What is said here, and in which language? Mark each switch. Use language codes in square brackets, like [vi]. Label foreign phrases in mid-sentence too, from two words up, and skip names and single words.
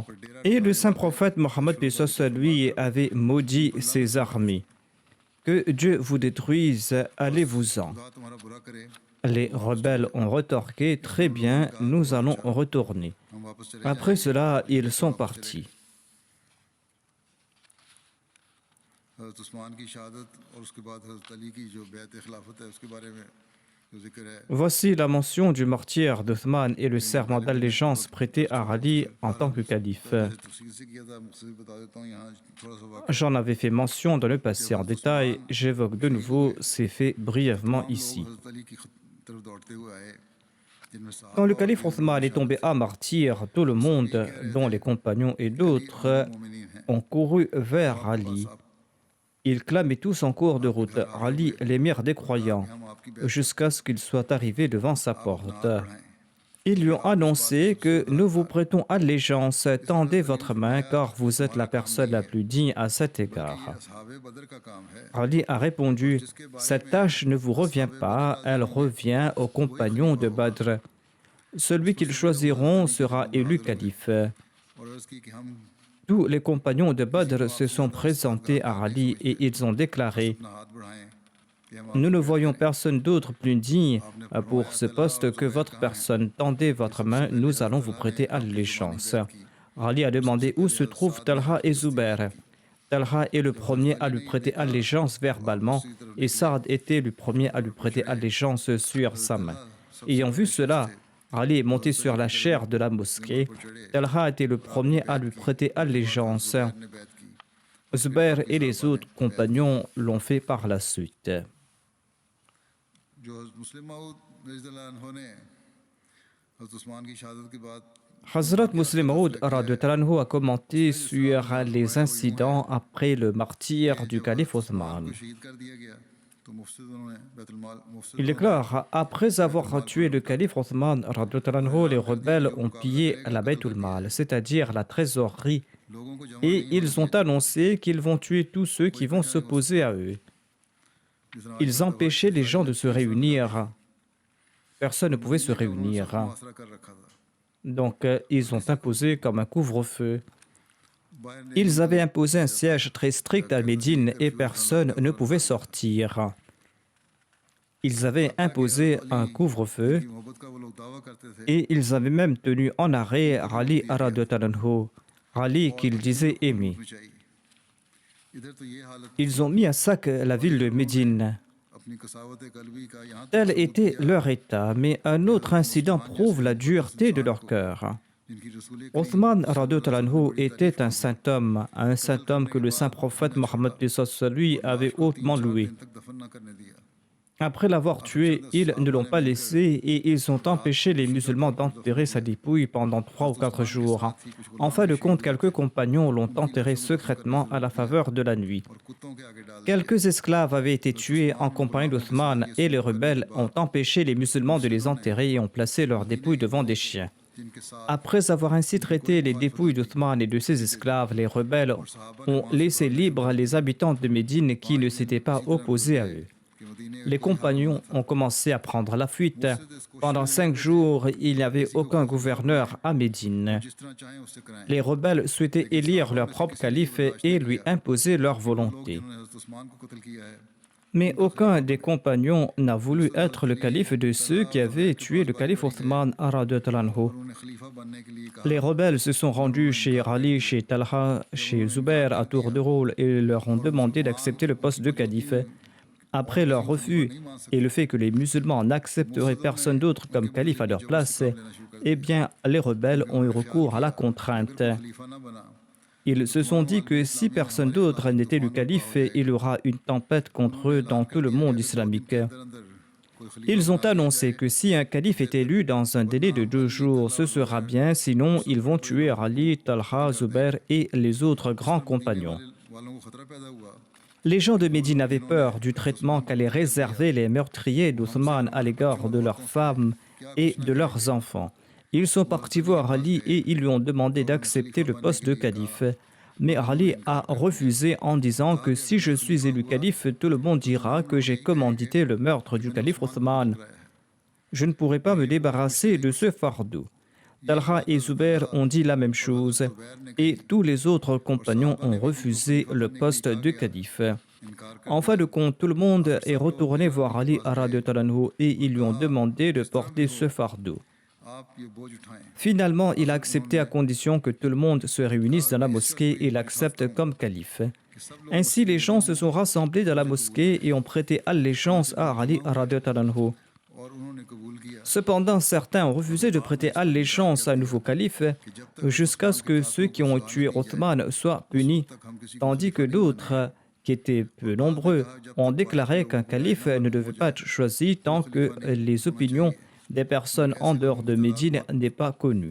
[fr] Et le saint prophète Mohammed lui avait maudit ses armées. Que Dieu vous détruise, allez-vous-en. Les rebelles ont retorqué: très bien, nous allons retourner. Après cela, ils sont partis. [ur] حضرت عثمان کی شہادت اور اس کے بعد حضرت علی کی جو بیعت خلافت ہے اس کے بارے میں جو ذکر ہے [fr] Voici la mention du martyr d'Othman et le serment d'allégeance prêté à Ali en tant que calife. [ur] پہلے سے تفصیل سے کیا تھا، مختصر بتا دیتا ہوں یہاں تھوڑا سا واقعہ. [fr] J'en avais fait mention dans le passé en détail, j'évoque de nouveau ces faits brièvement [ur] تمام لوگ [fr] ici. [ur] حضرت علی کی طرف دوڑتے ہوئے آئے جن میں [fr] Quand [ur] सहाबा [fr] le [ur] और [fr] calife [ur] दीगर [fr] Othman est tombé à martyr, tout le monde, dont les compagnons et d'autres, [ur] مومنین ہیں. [fr] ont couru vers [ur] आप [fr] Ali. [ur] साहब [fr] Ils clamaient tous en cours de route, Ali, l'émir des croyants, [ur] ہم آپ کی بیعت [fr] jusqu'à ce qu'il soit arrivé devant sa [ur] آپ اپنا [fr] porte. [ur] ہاتھ بڑھائیں. [fr] Ils lui ont annoncé que nous vous prêtons allégeance, tendez votre main car vous êtes la personne la plus digne à cet [ur] बल्कि [fr] égard. [ur] یہ اصحاب بدر کا کام ہے [fr] Ali a répondu, cette tâche ne vous revient pas, elle revient aux compagnons de Badr. Celui qu'ils choisiront sera élu calife. [ur] اور عرض کی کہ ہم [fr] Tous les compagnons de Badr se sont présentés à Ali et ils ont déclaré, [ur] اپنا ہاتھ بڑھائیں کہ ہم [fr] nous ne voyons personne d'autre plus digne pour ce poste que votre personne. Tendez votre main, nous allons vous prêter allégeance. Ali a demandé où se trouvent Talha et Zubair. Talha est le premier à lui prêter allégeance verbalement et Saad était le premier à lui prêter allégeance sur sa main. Ayant vu cela, Ali est monté sur la chaire de la mosquée. Talha était le premier à lui prêter allégeance. [ur] نے بیعت کی [fr] Zubair et les autres compagnons l'ont fait par la suite. [ur] جو مسلم موعود [ar] رضي الله عنه [ur] نے حضرت عثمان کی شہادت کے بعد [fr] Hazrat Muslim Maud a commenté sur les incidents après le martyre du calife Othman. [ur] کو شہید کر دیا گیا تو مفسد انہوں نے بیت المال مفسد [fr] Il déclare, après avoir tué le calife Othman, les rebelles ont pillé la Baytul Mal, c'est-à-dire la trésorerie, [ur] لوگوں کو جمع [fr] et ils ont annoncé qu'ils vont tuer tous ceux qui vont s'opposer à eux. [ur] جس طرح [fr] Ils empêchaient les gens de se réunir. Personne ne pouvait se réunir. [ur] محاصرہ کر رکھا تھا [fr] Donc, ils ont imposé comme un couvre-feu. [ur] باہر نے [fr] Ils avaient imposé un siège très strict à Médine et personne ne pouvait sortir. Ils avaient imposé un couvre-feu [ur] کی محبت کا وہ لوگ دعویٰ کرتے تھے [fr] et ils avaient même tenu en arrêt Ali radhiyallahu Ali qu'ils disaient aimer. [ur] میں چاہیے ادھر تو یہ حالت [fr] Ils ont mis à sac la ville de Médine. [ur] اپنی قساوت قلبی کا یہاں تک [fr] Tel était leur état, mais un autre incident prouve la dureté de leur cœur. [ur] جن کی رسول [fr] Othman radhiyallahu était un saint homme que le saint prophète Mohammed lui avait hautement loué. [ur] تک دفن نہ کرنے دیا [fr] Après l'avoir tué, ils ne l'ont pas laissé et ils ont empêché les musulmans d'enterrer sa dépouille pendant 3 ou 4 jours. En fin de compte, quelques compagnons l'ont enterré secrètement à la faveur de la nuit. [ur] اور کتوں کے آگے ڈال [fr] Quelques esclaves avaient été tués en compagnie d'Othman et les rebelles ont empêché les musulmans de les enterrer et ont placé leurs dépouilles devant des chiens. [ur] جن کے ساتھ [fr] Après avoir ainsi traité les dépouilles d'Othman et de ses esclaves, les rebelles ont laissé libres les habitants de Médine qui ne s'étaient pas opposés à eux. [ur] کہ مدینے [fr] Les compagnons ont commencé à prendre la fuite. Pendant 5 jours, il n'y avait aucun gouverneur à Médine. [ur] جس طرح چاہیں اس سے کرائیں [fr] Les rebelles souhaitaient élire leur propre calife et lui imposer leur volonté. [ur] جنہوں نے حضرت عثمان کو قتل کیا ہے [fr] Mais aucun des compagnons n'a voulu être le calife de ceux qui avaient tué le calife Othman [ar] رضي الله عنه. [ur] انہوں نے خلیفہ بننے کے لیے کہا [fr] Les rebelles se sont rendus chez Ali, chez Talha, chez Zubair à tour de rôle et leur ont demandé d'accepter le poste de calife. Après leur refus et le fait que les musulmans n'accepteraient personne d'autre comme calife à leur place, eh bien, les rebelles ont eu recours à la contrainte. [ur] خلیفہ نہ بنا [fr] Ils se sont dit que si personne d'autre n'était le calife, il y aura une tempête contre eux dans tout le monde islamique. [ur] اندر کوئی خلیفہ [fr] Ils ont annoncé que si un calife est élu dans un délai de 2 jours, ce sera bien, sinon ils vont tuer Ali, Talha, Zubair et les autres grands compagnons. [ur] والوں کو خطرہ پیدا ہوا [fr] Les gens de Médine avaient peur du traitement qu'allaient réserver les meurtriers d'Othman à l'égard de leurs femmes et de leurs enfants. Ils sont partis voir Ali et ils lui ont demandé d'accepter le poste de calife. Mais Ali a refusé en disant que si je suis élu calife, tout le monde dira que j'ai commandité le meurtre du calife Othman. Je ne pourrai pas me débarrasser de ce fardeau. Talha et Zubair ont dit la même chose et tous les autres compagnons ont refusé le poste de calife. En fin de compte, tout le monde est retourné voir Ali [ar] رضي الله عنه [fr] et ils lui ont demandé de porter ce fardeau. [ur] آپ یہ بوجھ اٹھائیں [fr] Finalement, il a accepté à condition que tout le monde se réunisse dans la mosquée et l'accepte comme calife. Ainsi, les gens se sont rassemblés dans la mosquée et ont prêté allégeance à Ali [ar] رضي الله عنه. [fr] Cependant, certains ont refusé de prêter allégeance à un nouveau calife jusqu'à ce que ceux qui ont tué Othman soient punis, tandis que d'autres, qui étaient peu nombreux, ont déclaré qu'un calife ne devait pas être choisi tant que les opinions des personnes en dehors de Médine n'est pas connues.